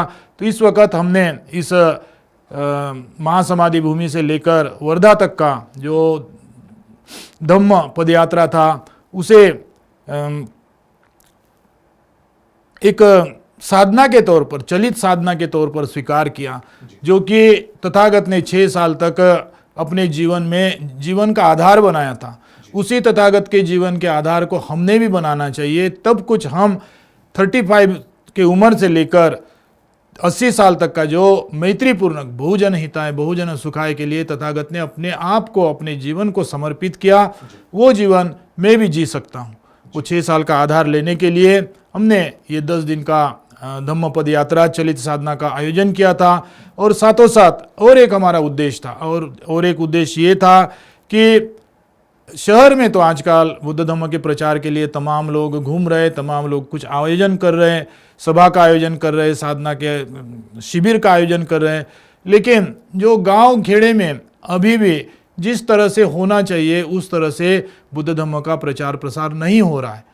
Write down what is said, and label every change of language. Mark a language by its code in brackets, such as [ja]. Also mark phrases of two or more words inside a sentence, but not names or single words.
[hi] तो इस वक्त हमने इस महासमाधि भूमि से लेकर वर्धा तक का जो धम्म पदयात्रा था उसे एक साधना के तौर पर, चलित साधना के तौर पर स्वीकार किया, जो कि तथागत ने 6 साल तक अपने जीवन का आधार बनाया था। उसी तथागत के जीवन के आधार को हमने भी बनाना चाहिए। तब कुछ हम 35 के उम्र से लेकर 80 साल तक का जो मैत्रीपूर्ण [pi] बहुजन हिताय बहुजन सुखाय [hi] के लिए तथागत ने अपने आप को, अपने जीवन को समर्पित किया, वो जीवन मैं भी जी सकता हूँ। वो 6 साल का आधार लेने के लिए हमने ये 10 दिन का धम्म पद यात्रा चलित साधना का आयोजन किया था। और साथों साथ और एक हमारा उद्देश्य था, और एक उद्देश्य ये था कि शहर में तो आजकल बुद्ध धम्म के प्रचार के लिए तमाम लोग घूम रहे, तमाम लोग कुछ आयोजन कर रहे हैं, सभा का आयोजन कर रहे हैं, साधना के शिविर का आयोजन कर रहे हैं, लेकिन जो गांव खेड़े में अभी भी जिस तरह से होना चाहिए उस तरह से बुद्ध धम्म का प्रचार प्रसार नहीं हो रहा है।